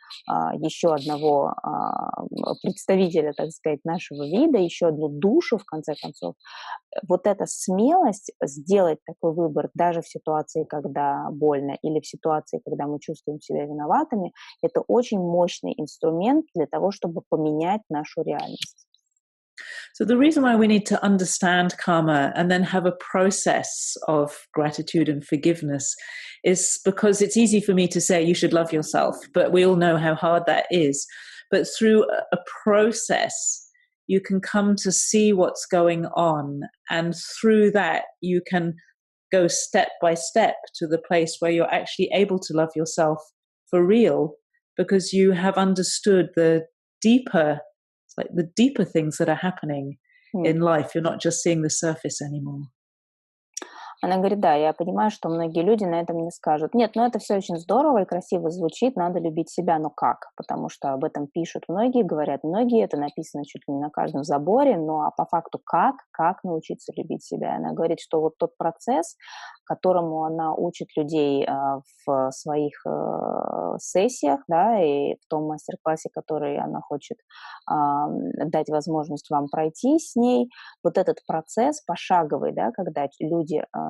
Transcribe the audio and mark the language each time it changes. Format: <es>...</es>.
<ru>еще одного представителя, так сказать, нашего вида, еще одну душу, в конце концов, вот эта смелость сделать такой выбор даже в ситуации, когда больно, или в ситуации, когда мы чувствуем себя виноватыми, это очень мощный инструмент для того, чтобы поменять нашу реальность.</ru> <en>So the reason why we need to understand karma and then have a process of gratitude and forgiveness is because it's easy for me to say you should love yourself, but we all know how hard that is. But through a process, you can come to see what's going on, and through that you can go step by step to the place where you're actually able to love yourself for real, because you have understood the deeper things that are happening in life. You're not just seeing the surface anymore.</en> <ru>Она говорит, да, я понимаю, что многие люди на этом не скажут. Нет, это все очень здорово и красиво звучит, надо любить себя, но как? Потому что об этом пишут многие, говорят многие, это написано чуть ли не на каждом заборе, но по факту как научиться любить себя? Она говорит, что вот тот процесс, которому она учит людей в своих сессиях, да, и в том мастер-классе, который она хочет дать возможность вам пройти с ней, вот этот процесс пошаговый, да, когда люди</ru>